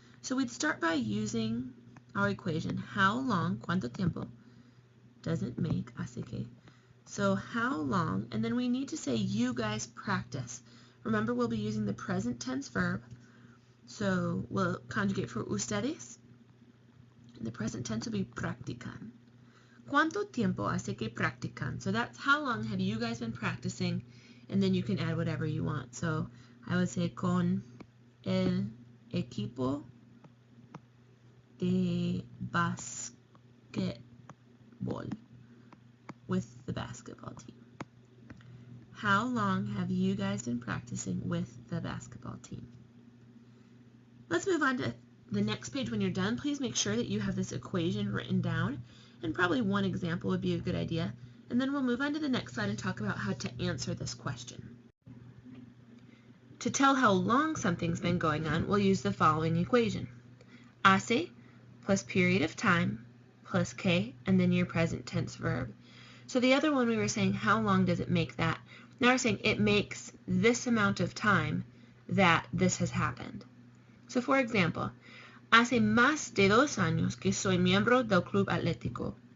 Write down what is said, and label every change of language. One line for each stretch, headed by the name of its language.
English: So we'd start by using our equation. How long,
Spanish: cuánto tiempo,
English: doesn't make
Spanish: hace que.
English: So how long, and then we need to say you guys practice. Remember, we'll be using the present tense verb. So we'll conjugate for ustedes. The present tense will be practican.
Spanish: ¿Cuánto tiempo hace que practican?
English: So that's how long have you guys been practicing, and then you can add whatever you want. So I would say
Spanish: con el equipo de basketball,
English: with the basketball team. How long have you guys been practicing with the basketball team? Let's move on to the next page. When you're done, please make sure that you have this equation written down, and probably one example would be a good idea. And then we'll move on to the next slide and talk about how to answer this question. To tell how long something's been going on, we'll use the following equation. Hace plus period of time plus que, and then your present tense verb. So the other one we were saying, how long does it make that? Now we're saying it makes this amount of time that this has happened. So for example,
Spanish: hace más de 2 años que soy miembro del club atlético.